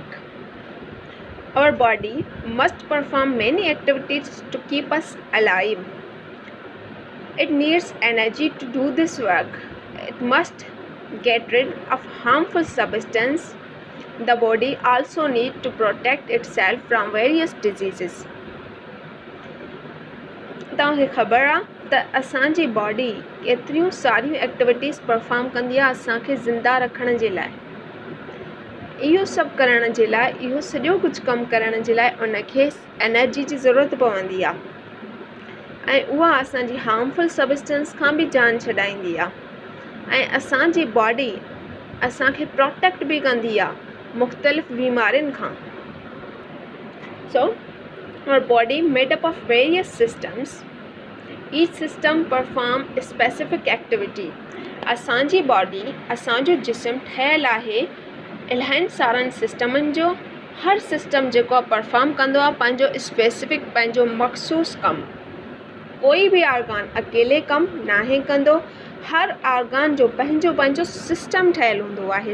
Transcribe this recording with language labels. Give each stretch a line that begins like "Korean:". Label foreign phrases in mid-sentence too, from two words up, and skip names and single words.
English: Our body must perform many activities to keep us alive. It needs energy to do this work. It must get rid of harmful substances. The body also needs to protect itself from various diseases.
Sindhi: तव्हांखे ख़बर आहे त असांजी बॉडी केतिरियूं सारियूं
English: activities perform
Sindhi: कंदी आहे असांखे ज़िंदा रखण जे लाइ। इहो सभु करण जे लाइ, इहो सॼो कुझु कमु करण जे लाइ उनखे एनर्जी जी ज़रूरत पवंदी आहे ऐं उहा असांजी
English: harmful substance
Sindhi: खां बि जान छॾाईंदी आहे ऐं असांजी बॉडी असांखे प्रोटेक्ट बि कंदी आहे मुख़्तलिफ़ बीमारियुनि खां।
English: Our body made up of various systems. Each system perform a specific activity.
Sindhi: असांजी बॉडी, असांजो जिस्म ठहियलु आहे इलाही सारनि सिस्टमनि जो। हर सिस्टम जेको परफॉर्म कंदो आहे पंहिंजो स्पेसिफिक, पंहिंजो मख़सूस कमु। कोई बि ऑर्गन अकेले कमु नाहे कंदो। हर ऑर्गन जो पंहिंजो पंहिंजो सिस्टम ठहियलु हूंदो आहे।